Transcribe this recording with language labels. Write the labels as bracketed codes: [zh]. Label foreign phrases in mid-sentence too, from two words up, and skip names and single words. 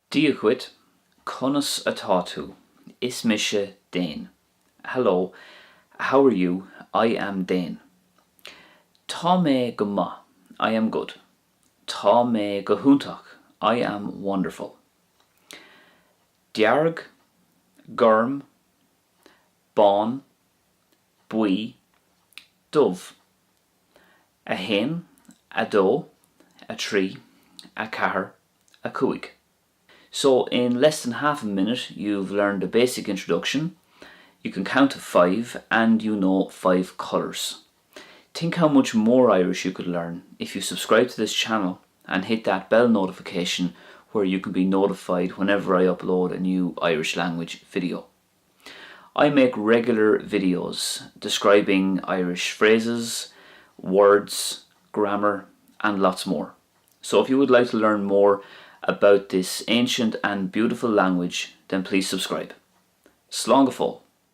[ga] Díochait, conas atá tú, is mise Dane. [en] Hello, how are you? I am Dane. [ga] Tá mé go maith, [en] I am good. [ga] Tá mé go húntach, [en] I am wonderful. [ga] Dearg, gurm, bán, buí, dubh. A hen, a dó, a tree, a cathair, a cúig. [en] So in less than half a minute you've learned a basic introduction, you can count to 5 and you know 5 colours. Think how much more Irish you could learn if you subscribe to this channel and hit that bell notification where you can be notified whenever I upload a new Irish language video. I make regular videos describing Irish phrases, words, grammar and lots more. So if you would like to learn more about this ancient and beautiful language, then please subscribe. [ga] Slán go fóill.